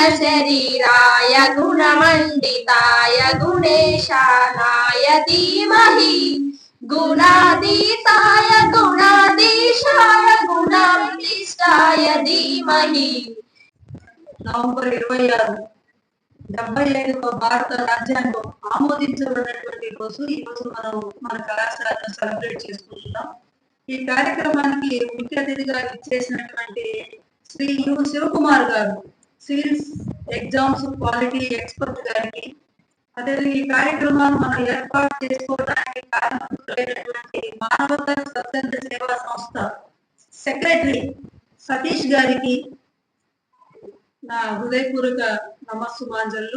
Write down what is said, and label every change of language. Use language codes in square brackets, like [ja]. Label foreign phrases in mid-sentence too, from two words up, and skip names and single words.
[sa] शरीराय गुणमण्डिताय गुणेशानाय धीमहि गुणातीताय गुणाधीशाय गुणाधीष्टाय धीमहि. [te] నవంబర్ 26, 75వ భారత రాజ్యాంగం ఆమోదించబడినటువంటి రోజు ఈ రోజు మనం మన కళాశాలను సెలబ్రేట్ చేసుకుంటున్నాం. ఈ కార్యక్రమానికి ముఖ్య అతిథిగా ఇచ్చేసినటువంటి శ్రీ యు శివకుమార్ గారు, [en] civils exams quality expert [te] గారికి, అదే ఈ కార్యక్రమాన్ని మనం ఏర్పాటు చేసుకోవడానికి కారణమైనటువంటి మానవతా స్వచ్ఛంద సేవా సంస్థ సెక్రటరీ సతీష్ గారికి నా హృదయపూర్వక నమస్సుమాంజలు.